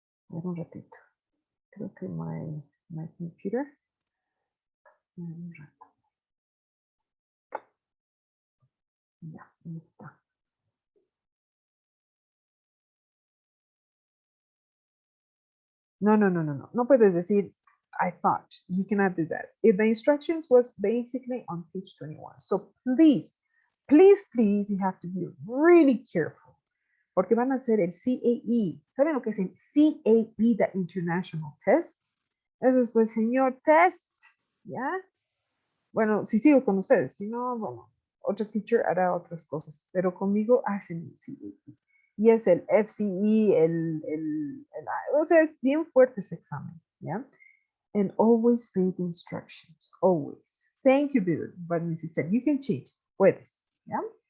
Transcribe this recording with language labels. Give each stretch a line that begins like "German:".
Spanish: A ver un ratito. Creo que
English: my computer.
Spanish: Un rato. Ya, ahí está. No, no, no, no, no. No puedes decir,
English: I thought. You cannot do that. If the instructions was basically on page 21. So please, please, please, you have to be really careful.
Spanish: Porque van a hacer el CAE. ¿Saben lo que es el CAE,
English: the International Test?
Spanish: Eso es pues, señor test, ¿ya? Bueno, si sigo con ustedes, si no, bueno, otro teacher hará otras cosas, pero conmigo hacen el CAE. Y es el FCE, o sea, es bien fuerte ese examen, ¿ya?
English: And always read the instructions, always. Thank you, but Mrs. said, you can cheat,
Spanish: puedes, ¿ya?